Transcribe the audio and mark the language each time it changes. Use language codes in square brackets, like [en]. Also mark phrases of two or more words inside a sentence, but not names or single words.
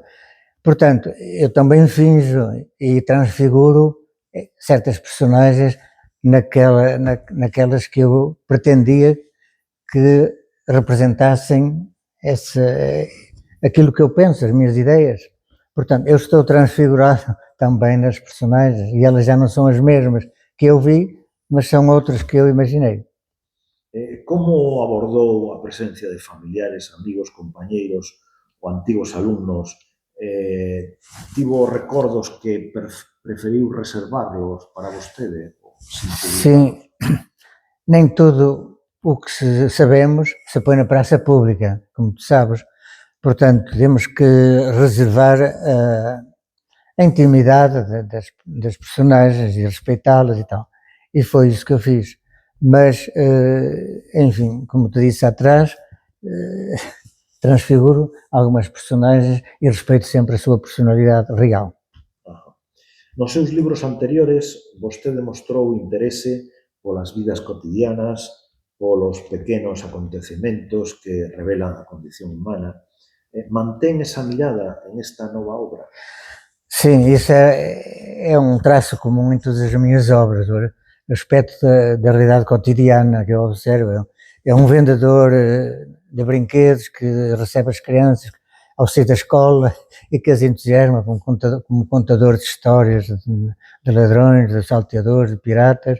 [pt] Portanto, eu também finjo e transfiguro certas personagens naquelas que eu pretendia que representassem aquilo que eu penso, as minhas ideias. Portanto, eu estou transfigurado também nas personagens e elas já não são as mesmas que eu vi, mas são outras que eu imaginei. [gl] Como abordou a presencia de familiares, amigos, compañeiros ou antigos alumnos? Tivo recordos que preferiu reservarlos para vostede? [pt] Sim, nem tudo o que sabemos se põe na praça pública, como tu sabes. Portanto, temos que reservar a intimidade das personagens e respeitá-las e tal. E foi isso que eu fiz. Mas, enfim, como te disse atrás, transfiguro algumas personagens e respeito sempre a sua personalidade real. [gl] Nos seus libros anteriores, vostede mostrou interese polas vidas cotidianas, polos pequenos acontecementos que revelan a condición humana. Mantén esa mirada en esta nova obra? [pt] Sim, isso é um traço comum em todas as minhas obras, o aspecto da realidade cotidiana que eu observo. É um vendedor de brinquedos que recebe as crianças ao sair da escola e que as entusiasma como contador de histórias de ladrões, de salteadores, de piratas.